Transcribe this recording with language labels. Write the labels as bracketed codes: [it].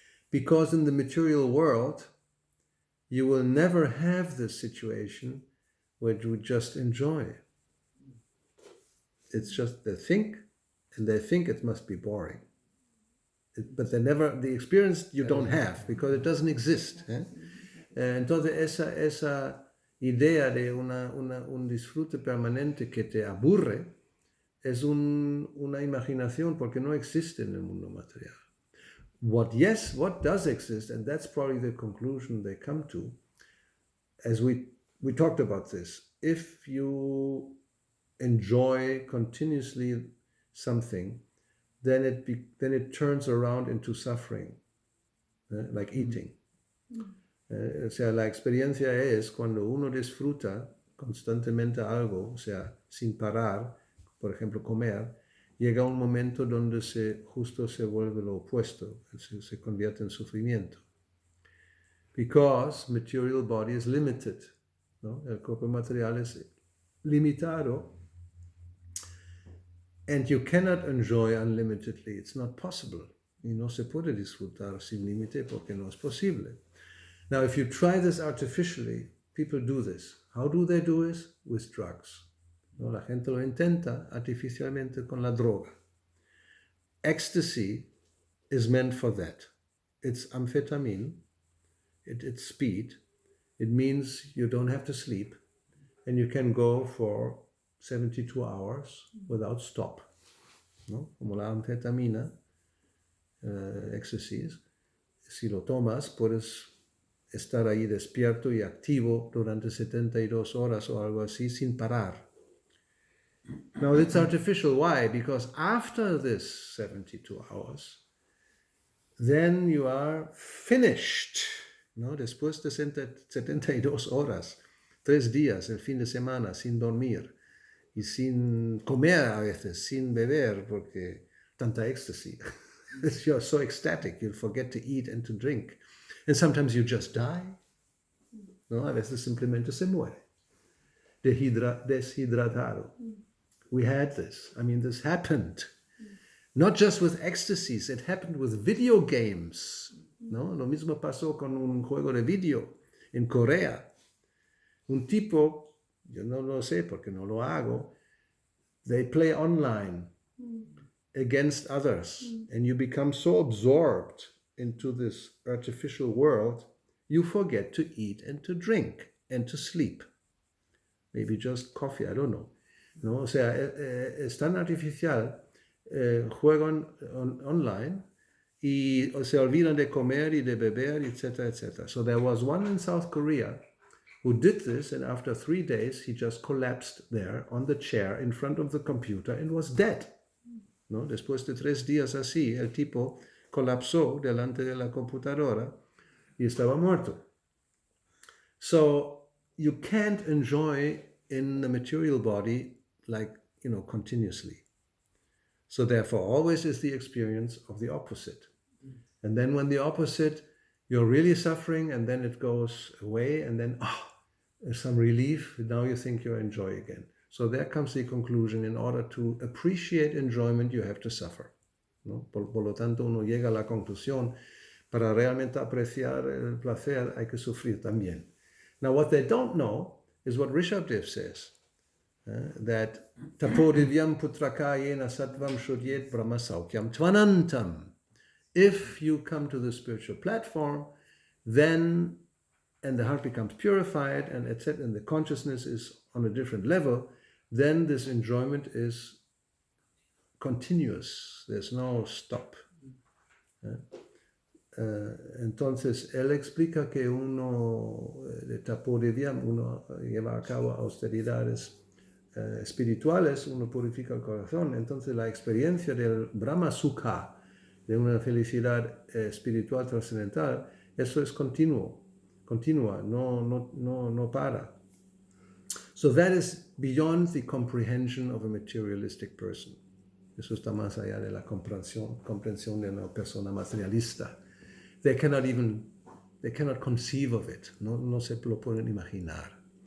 [en] Because in the material world, you will never have this situation where you just enjoy. It's just they think, and they think it must be boring. But the experience you don't have, because it doesn't exist. [es] Entonces esa idea de un disfrute permanente que te aburre es una imaginación porque no existe en el mundo material. [en] What does exist, and that's probably the conclusion they come to, as we talked about this, if you enjoy continuously something, then it turns around into suffering, like eating. [es] O sea, la experiencia es cuando uno disfruta constantemente algo, o sea, sin parar, por ejemplo, comer, llega un momento donde justo se vuelve lo opuesto, se convierte en sufrimiento. [en] Because material body is limited, ¿no? [es] El cuerpo material es limitado, [en] and you cannot enjoy unlimitedly. It's not possible. [es] Y no se puede disfrutar sin límite porque no es posible. [en] Now, if you try this artificially, people do this. How do they do this? With drugs. [es] ¿No? La gente lo intenta artificialmente con la droga. [en] Ecstasy is meant for that. It's amphetamine. It's speed. It means you don't have to sleep, and you can go for 72 hours without stop. [es] ¿No? Como la anfetamina, éxtasis. Si lo tomas, puedes estar ahí despierto y activo durante 72 horas o algo así sin parar. [en] Now, it's artificial. Why? Because after this 72 hours, then you are finished. [es] ¿No? Después de 72 horas, 3 días, el fin de semana, sin dormir y sin comer a veces, sin beber, porque tanta éxtasis. [en] You're so ecstatic, you'll forget to eat and to drink. And sometimes you just die. [es] ¿No? A veces simplemente se muere. [en] Deshidratado. We had this. I mean, this happened. Not just with ecstasies, it happened with video games. [es] ¿No? Lo mismo pasó con un juego de video en Corea. Un tipo, yo no lo sé porque no lo hago, [en] they play online against others, and you become so absorbed into this artificial world, you forget to eat and to drink and to sleep. Maybe just coffee, I don't know. [es] ¿No? O sea, es tan artificial, juegan online y se olvidan de comer y de beber, etcétera, etcétera. [en] So there was one in South Korea who did this, and after 3 days, he just collapsed there on the chair in front of the computer and was dead. [es] ¿No? Después de 3 días así, el tipo colapsó delante de la computadora y estaba muerto. [en] So you can't enjoy in the material body like, continuously. So therefore, always is the experience of the opposite. And then when the opposite, you're really suffering, and then it goes away, and then, there's some relief. Now you think you enjoy again. So there comes the conclusion. In order to appreciate enjoyment, you have to suffer. [es] ¿No? Por lo tanto, uno llega a la conclusión, para realmente apreciar el placer, hay que sufrir también. [en] Now, what they don't know is what Rishabdev says, that [sa] tapodivyam putrakayena sattvam shodyet brahma saukyam tvanantam. [en] If you come to the spiritual platform, then, and the heart becomes purified, and etc., and the consciousness is on a different level, then this enjoyment is continuous. There's no stop. [es] Entonces, él explica que uno de tapodivyam, uno lleva a cabo austeridades espirituales, uno purifica el corazón. Entonces, la experiencia del Brahma Sukha, de una felicidad espiritual trascendental, eso es continua, no para. [en] So that is beyond the comprehension of a materialistic person. [es] Eso está más allá de la comprensión de una persona materialista. [en] They cannot conceive of it. [es] No se lo pueden imaginar.